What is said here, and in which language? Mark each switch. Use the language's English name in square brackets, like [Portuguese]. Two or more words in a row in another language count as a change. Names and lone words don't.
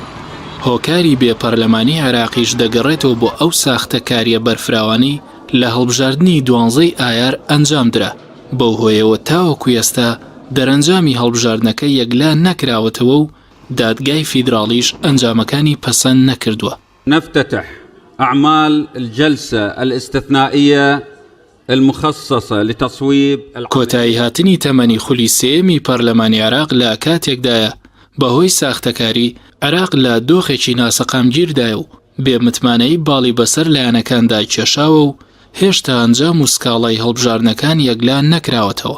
[Central Kurdish] هۆکاری بێ پەرلەمانی عێراقیش دەگەڕێتەوە بۆ ئەو ساختە کاریە بەرفراوانی لە هەڵبژاردننی 12 ئایار ئەنجامدرا. بەو هۆیەوە تاوەکو ئێستا دەرەنجامی هەڵبژاردنەکە یەکلا نەکراوەتەوە و دادگای فیدراڵیش ئەنجامەکانی پەسەند نەکردووە. [Arabic] نفتتح أعمال الجلسة الاستثنائية المخصصة لتصويب [Central Kurdish] کۆتایی هاتنی تەمەنی خولی سێمی پەرلەمانی عێراق لە کاتێکدایە بەهۆی ساختەکاری عێراق لە دۆخێکی ناسەقامگیردایە و بێمتمانەی باڵی بەسەر لایەنەکاندا کێشاوە و هێشتا ئەنجام و سکاڵای هەڵبژاردنەکان یەکلا نەکراوەتەوە.